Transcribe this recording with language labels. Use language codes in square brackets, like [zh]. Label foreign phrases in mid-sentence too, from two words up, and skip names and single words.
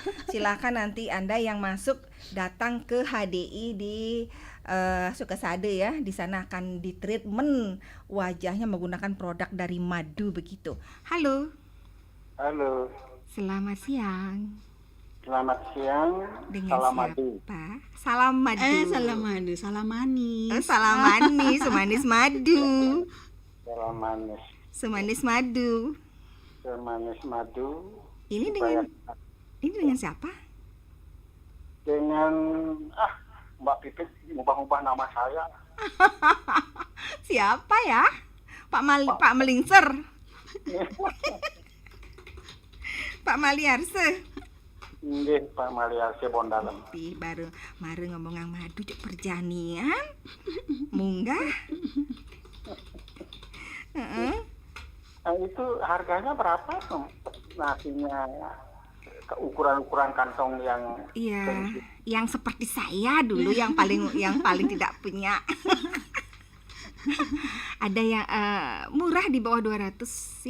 [id] Silakan nanti Anda yang masuk datang ke HDI di Sukasade ya. Di sana akan ditreatment wajahnya menggunakan produk dari madu begitu. Halo, Halo, selamat siang. selamat siang. Dengan Salam siapa? madu. Salam madu. Salam madu, salam manis. Salam manis, semanis madu. Salam manis. Semanis madu. Semanis madu. Ini Supaya dengan siapa? dengan Mbak Pipit ngubah-ngubah nama saya. Siapa ya? Pak Melingser. Pak Maliarse. Nggih, Pak Maliarse Bondalam. Ih, baru ngomong yang madu di perjanian. Munggah. Heeh. Itu harganya berapa tuh? Nasinya ukuran kantong yang Iya, yang seperti saya dulu yang paling tidak punya. Ada yang murah di bawah 200 ya.